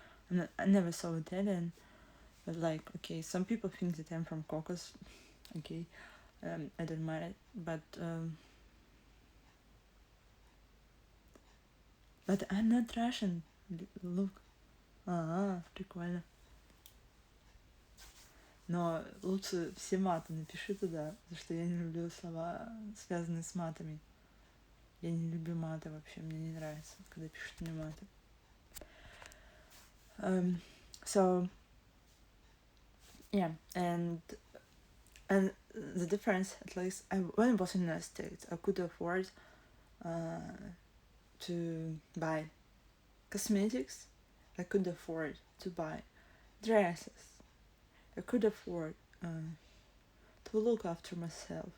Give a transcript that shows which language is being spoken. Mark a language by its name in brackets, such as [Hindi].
[English] I never saw Italian, but like okay, some people think that I'm from Caucasus. Okay, I don't mind it, but I'm not Russian. Look, [Russian] прикольно. Но лучше все маты напиши туда, потому что я не люблю слова, связанные с матами. Я не люблю маты вообще, мне не нравится, когда пишут мне маты. [English] So yeah, and the difference, at least, when I was in the United States, I could afford to buy cosmetics. I could afford to buy dresses. I could afford to look after myself.